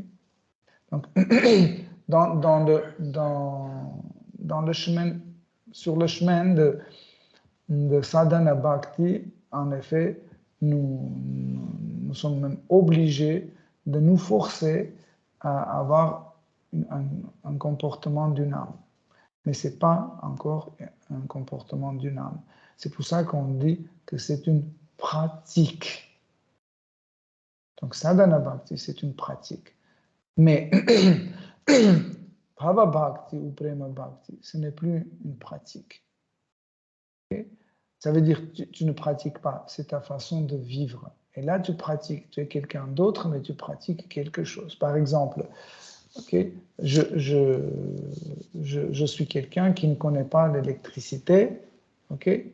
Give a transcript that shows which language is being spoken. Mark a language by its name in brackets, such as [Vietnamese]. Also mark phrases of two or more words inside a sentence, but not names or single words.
[French] Donc, dans le chemin, sur le chemin de [Sanskrit] sadhana bhakti, [French] en effet, nous sommes même obligés de nous forcer à avoir un comportement d'une âme. Mais ce n'est pas encore un comportement d'une âme. C'est pour ça qu'on dit que c'est une pratique. Donc [Sanskrit] sadhana bhakti, [French] c'est une pratique. [Sanskrit] Mais bhava bhakti [French] ou [Sanskrit] prema bhakti, [French] ce n'est plus une pratique. Okay? Ça veut dire que tu ne pratiques pas, c'est ta façon de vivre. Et là, tu pratiques, tu es quelqu'un d'autre, mais tu pratiques quelque chose. Par exemple, okay, je suis quelqu'un qui ne connaît pas l'électricité, okay?